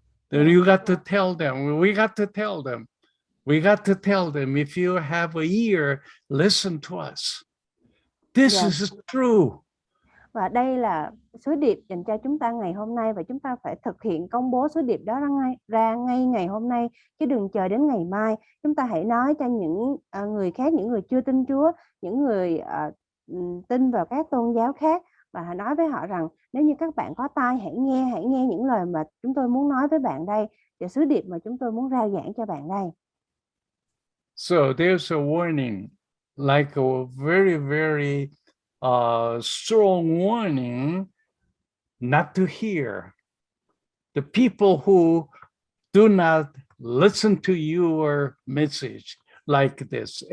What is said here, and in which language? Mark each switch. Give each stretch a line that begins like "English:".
English: Then you got to tell them, we got to tell them, if you have a ear, listen to us. This is true.
Vietnamese: Và đây là sứ điệp dành cho chúng ta ngày hôm nay, và chúng ta phải thực hiện công bố sứ điệp đó ra ngay ngày hôm nay, chứ đừng chờ đến ngày mai. Chúng ta hãy nói cho những người khác, những người chưa tin Chúa, những người tin vào các tôn giáo khác, và hãy nói với họ rằng nếu như các bạn có tai hãy nghe những lời mà chúng tôi muốn nói với bạn đây, và sứ điệp mà chúng tôi muốn rao giảng cho bạn đây.
English: So there's a warning, like a very, very strong warning not to hear. The people who do not listen to your message like this.